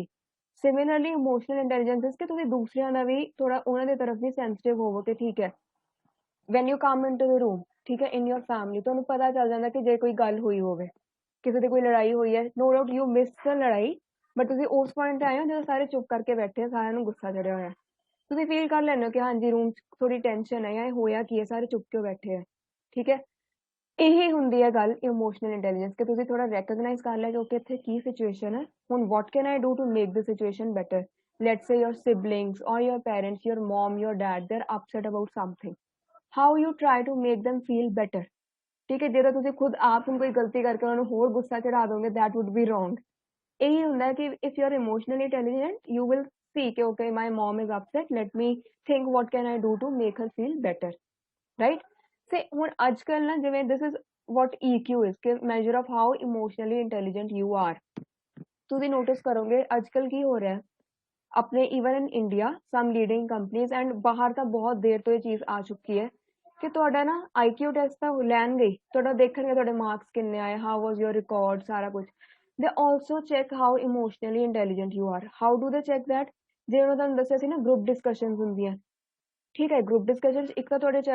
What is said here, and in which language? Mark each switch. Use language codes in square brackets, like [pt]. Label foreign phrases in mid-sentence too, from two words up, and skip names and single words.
[en] Similarly emotional intelligence is [pa] ਕਿ ਤੁਸੀਂ ਦੂਸਰਿਆਂ ਦਾ ਵੀ ਥੋੜਾ ਉਹਨਾਂ ਦੇ ਤਰਫ ਵੀ ਸੈਂਸਿਟਿਵ ਹੋਵੋ ਕਿ ਠੀਕ ਹੈ [en] When you come in to the room, [pa] ਠੀਕ ਹੈ, [en] in your family, [pa] ਤੁਹਾਨੂੰ ਪਤਾ ਚੱਲ ਜਾਂਦਾ ਕਿ ਜੇ ਕੋਈ ਗੱਲ ਹੋਈ ਹੋਵੇ, ਕਿਸੇ ਦੀ ਕੋਈ ਲੜਾਈ ਹੋਈ ਹੈ, [en] No doubt you miss the [pa] ਲੜਾਈ, ਬਟ ਤੁਸੀਂ ਉਸ ਪੁਆਇੰਟ ਤੇ ਆਏ ਹੋ ਜਦੋਂ ਸਾਰੇ ਚੁੱਪ ਕਰਕੇ ਬੈਠੇ ਆ, ਸਾਰਿਆਂ ਨੂੰ ਗੁੱਸਾ ਚੜਿਆ ਹੋਇਆ, ਤੁਸੀਂ ਫੀਲ ਕਰ ਲੈਂਦੇ ਹੋ ਕਿ ਹਾਂਜੀ ਰੂਮ 'ਚ ਥੋੜੀ ਟੈਨਸ਼ਨ ਹੈ ਜਾਂ ਇਹ ਹੋਇਆ ਕੀ ਹੈ, ਸਾਰੇ ਚੁੱਪ ਕਿਉਂ ਬੈਠੇ ਆ, ਠੀਕ ਹੈ? ਇਹੀ ਹੁੰਦੀ ਹੈ ਗੱਲ [en] emotional intelligence [pa] ਕਿ ਤੁਸੀਂ ਥੋੜਾ ਰੈਕਗਨਾਈਜ਼ ਕਰ ਲਿਆ ਕਿ ਓਕੇ ਇੱਥੇ ਕੀ ਸਿਚੁਏਸ਼ਨ ਹੈ, ਹੁਣ [en] What can I do to make this situation better. Let's say your siblings or your parents, your mom, your dad, they're upset about something, how you try to make them feel better, [pa] ਠੀਕ ਹੈ? ਜਦੋਂ ਤੁਸੀਂ ਖੁਦ ਆਪ ਹੁਣ ਕੋਈ ਗਲਤੀ ਕਰਕੇ ਉਹਨਾਂ ਨੂੰ ਹੋਰ ਗੁੱਸਾ ਚੜਾ ਦੋਗੇ, [en] that would be wrong। [pa] ਇਹੀ ਹੁੰਦਾ ਕਿ [en] if you're emotionally intelligent you will see ਕਿ okay my mom is upset, let me think what can I do to make her feel better, right? ਸੇ [pa] ਹੁਣ ਅੱਜ ਕੱਲ ਨਾ ਜਿਵੇਂ [en] this is what EQ is ਕਿ measure of how emotionally intelligent you are। [pa] ਤੁਸੀਂ ਨੋਟਿਸ ਕਰੋਗੇ ਅੱਜ ਕੱਲ ਕੀ ਹੋ ਰਿਹਾ ਹੈ ਆਪਣੇ [en] even in India some leading companies and [pa] ਬਾਹਰ ਤਾਂ ਬਹੁਤ ਦੇਰ ਤੋਂ ਇਹ ਚੀਜ਼ ਆ ਚੁੱਕੀ ਹੈ ਕਿ ਤੁਹਾਡਾ ਨਾ [en] IQ test [pa] ਤਾਂ ਲੈਣਗੇ ਤੁਹਾਡਾ ਦੇਖਣਗੇ ਤੁਹਾਡੇ ਮਾਰਕਸ ਕਿੰਨੇ ਆਏ [en] How was your ਰਿਕਾਰਡ [pa] ਸਾਰਾ ਕੁਝ [en] they also check how emotionally intelligent you are how do they check that [pa] ਜਿਵੇਂ ਮੈਂ ਤੁਹਾਨੂੰ ਦੱਸਿਆ ਸੀ ਨਾ [en] group discussions [pa] ਹੁੰਦੀਆਂ ਠੀਕ ਹੈ [en] group discussions [pa] ਇੱਕ ਤਾਂ ਤੁਹਾਡੇ